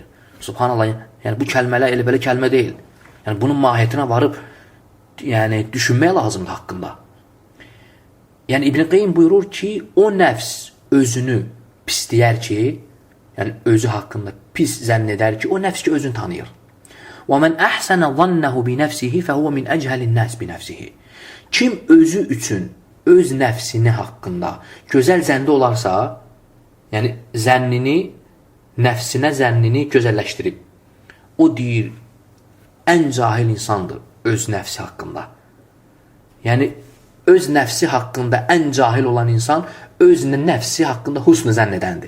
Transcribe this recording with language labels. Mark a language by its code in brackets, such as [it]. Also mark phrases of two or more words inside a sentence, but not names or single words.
[az] Subhanallah, yəni bu kəlmələr elə belə kəlmə deyil. Yəni bunun mahiyyətinə varıb düşünmək lazımdır haqqında. Yəni İbn Qeym buyurur ki, o nəfs özünü pisləyər ki, yəni özü haqqında pis zənn edər ki, o nəfs ki, özünü tanıyır. [ar] وَمَنْ أَحْسَنَ ظَنَّهُ بِنَفْسِهِ فَهُوَ مِنْ أَجْهَلِ النَّاسِ بِنَفْسِهِ. [az] Kim özü üçün, öz nəfsini haqqında gözəl zəndə olarsa, yəni zənnini, nəfsinə zənnini gözəlləşdirib, o deyir, ən cahil insandır öz nəfsi haqqında. Yəni, öz nəfsi haqqında ən cahil olan insan öz nəfsi haqqında husn zənn edəndir.